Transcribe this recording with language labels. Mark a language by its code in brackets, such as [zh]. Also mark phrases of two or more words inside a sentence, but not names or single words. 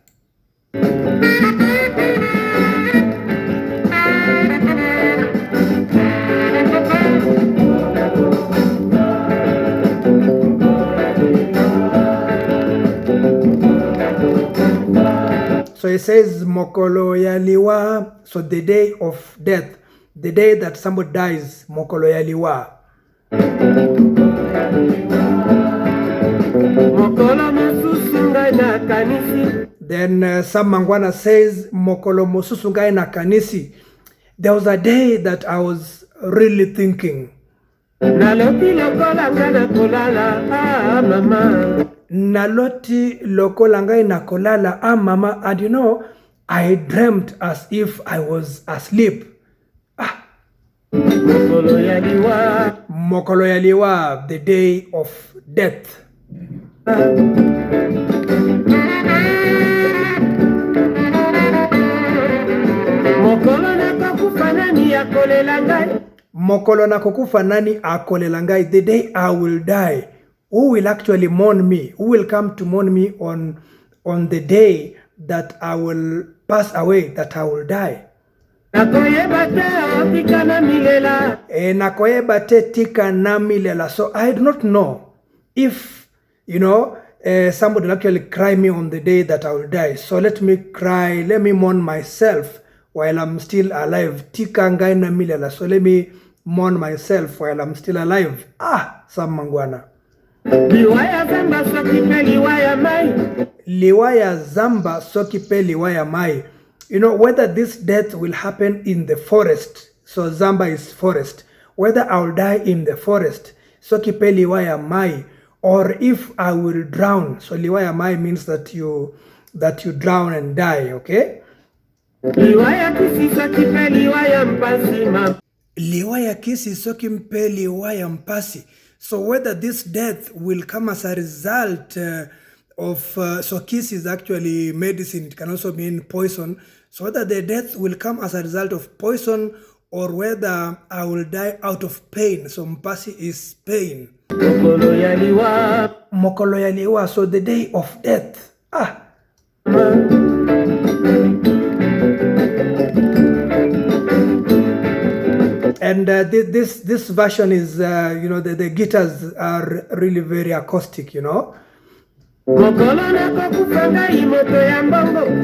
[en] So he says [ln] Mokolo yaliwa, [en] so the day of death, the day that somebody dies, [ln] Mokolo yaliwa. [en] Then Sam Mangwana says [ln] Mokolo mosusu ngai na kanisi. [en] There was a day that I was really thinking, [ln] naloti lokola ngai na kolala mama, [en] and you know, I dreamt as if I was asleep. [ln] Mokolo yaliwa, [en] the day of death. [ln] Mokolo nakokufa nani akolela ngai, [en] the day I will die. Who will actually mourn me? Who will come to mourn me on the day that I will pass away, that I will die? So I do not know if, you know, somebody will actually cry me on the day that I will die. So let me cry, let me mourn myself while I'm still alive. So let me mourn myself while I'm still alive. Sam Mangwana. [ln] Liwaya zamba sokipe liwaya mai. [en] You know, whether this death will happen in the forest, so Zamba is forest, whether I will die in the forest, [ln] sokipe liwaya mai, [en] or if I will drown. So [ln] liwa ya mai [en] means that you drown and die, okay? [ln] Liwa ya kisi soki mpe liwa ya mpasi liwa ya kisi soki mpe liwa ya mpasi. [en] So whether this death will come as a result of so kiss is actually medicine, it can also mean poison. So whether the death will come as a result of poison or whether I will die out of pain. So mpasi is pain. [ln] Mokolo ya liwa. Mokolo ya liwa, [en] so the day of death. And this version is, the guitars are really very acoustic, [ln] Mokolo nakokufa ngai moto ya mbongo.